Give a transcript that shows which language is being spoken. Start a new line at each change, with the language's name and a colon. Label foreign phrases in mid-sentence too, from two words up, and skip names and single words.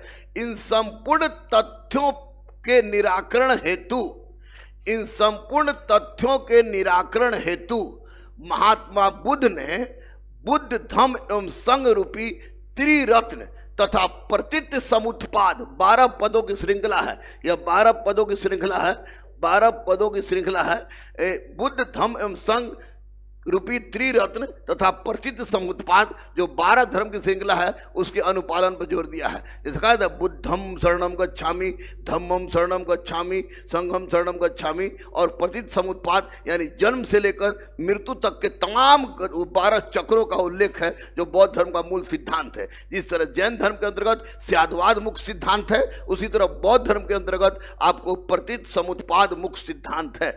Hindi: इन संपूर्ण तथ्यों के निराकरण हेतु, इन संपूर्ण तथ्यों के निराकरण हेतु महात्मा बुद्ध ने बुद्ध धम्म एवं संघ रूपी त्रिरत्न तथा प्रतित समुत्पाद 12 पदों की श्रृंखला है। यह 12 पदों की श्रृंखला है, 12 पदों की श्रृंखला है। बुद्ध धम्म एवं संघ रूपी त्रिरत्न तथा प्रतित समुत्पाद जो 12 धर्म की श्रृंखला है उसके अनुपालन पर जोर दिया है। जैसे कहा था
Pali: बुद्धम शरणम गच्छामि, धम्मम शरणम गच्छामि, संघम शरणम गच्छामि,
Hindi: और प्रतित समुत्पाद यानी जन्म से लेकर मृत्यु तक के तमाम 12 चक्रों का उल्लेख है जो बौद्ध धर्म का मूल सिद्धांत है। जिस तरह जैन धर्म के अंतर्गत स्याद्वाद मुख्य सिद्धांत है, उसी तरह बौद्ध धर्म के अंतर्गत आपको प्रतित समुत्पाद मुख्य सिद्धांत है।